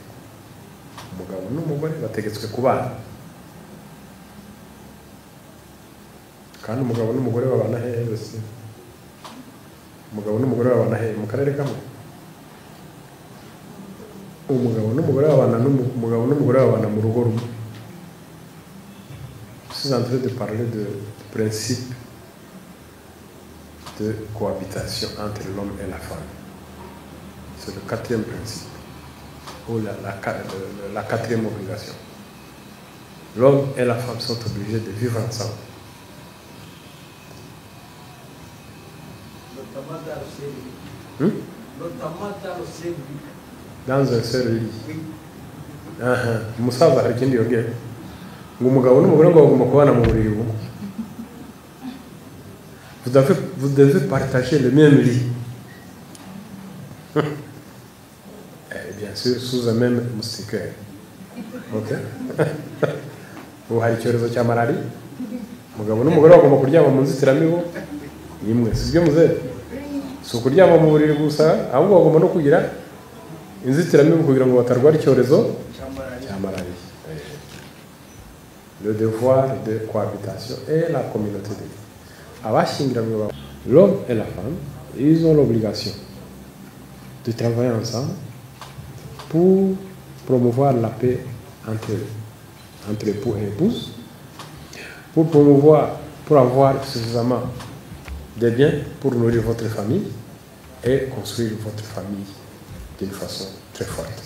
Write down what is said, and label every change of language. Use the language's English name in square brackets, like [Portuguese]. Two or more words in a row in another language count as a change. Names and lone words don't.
[Kinyarwanda] Umugabo n'umugore bategetswe kubana, kandi umugabo n'umugore babana hehe bose? Umugabo n'umugore babana hehe? Mu karere kamwe? Umugabo n'umugore babana mu rugo rumwe. [French] Je suis en train de parler du principe de cohabitation entre l'homme et la femme. C'est le quatrième principe, ou la quatrième obligation. L'homme et la femme sont obligés de vivre ensemble. Dans un seul lit. [Kinyarwanda] Umusaza hari ikindi yongeye ngo umugabo n'umugore ngo bagomba kubana mu buriri bumwe. [French] Vous devez partager le même lit. Et bien sûr sous un même moustiquaire. Ok? [Kinyarwanda] Ubu hari icyorezo cya malariya, umugabo n'umugore bagomba kuryama mu nzitiramibu imwe. Si byo muzehe? Si ukuryama mu buriri gusa, ahubwo bagomba no kugira inzitiramibu kugira ngo batarwara icyorezo cya malariya. [French] Le devoir de cohabitation et la communauté de vie. Abashyingiranywe, l'homme et la femme, ils ont l'obligation de travailler ensemble pour promouvoir la paix entre époux et épouses, pour avoir suffisamment de biens pour nourrir votre famille et construire votre famille d'une façon très forte.